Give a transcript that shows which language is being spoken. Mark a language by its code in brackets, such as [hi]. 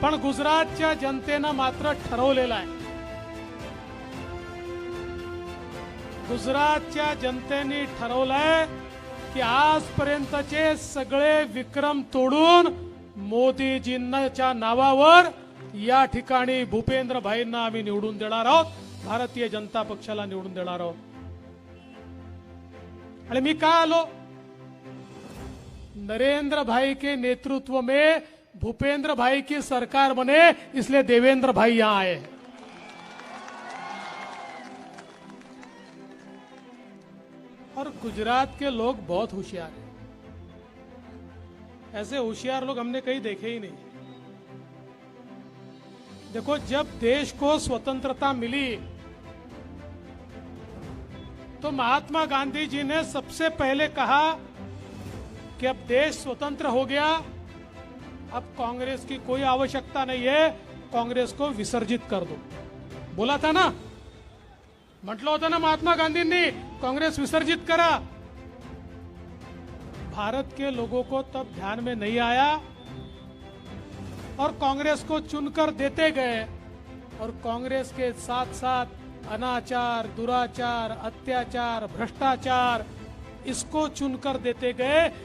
[mr] पण गुजरातच्या जनतेनं मात्र ठरवलेलं आहे, गुजरातच्या जनतेने ठरवलंय की आजपर्यंतचे सगळे विक्रम तोडून मोदीजींच्या नावावर या ठिकाणी भूपेंद्र भाईंना आम्ही निवडून देणार आहोत, भारतीय जनता पक्षाला निवडून देणार आहोत। आणि मी का आलो? [hi] नरेंद्र भाई के नेतृत्व में भूपेंद्र भाई की सरकार बने, इसलिए देवेंद्र भाई यहां आए। और गुजरात के लोग बहुत होशियार हैं, ऐसे होशियार लोग हमने कहीं देखे ही नहीं। देखो, जब देश को स्वतंत्रता मिली तो महात्मा गांधी जी ने सबसे पहले कहा कि अब देश स्वतंत्र हो गया, अब कांग्रेस की कोई आवश्यकता नहीं है, कांग्रेस को विसर्जित कर दो। बोला था ना, [mr] म्हटलं होतं ना महात्मा गांधींनी, कांग्रेस विसर्जित करा। [hi] भारत के लोगों को तब ध्यान में नहीं आया और कांग्रेस को चुनकर देते गए, और कांग्रेस के साथ साथ अनाचार, दुराचार, अत्याचार, भ्रष्टाचार, इसको चुनकर देते गए।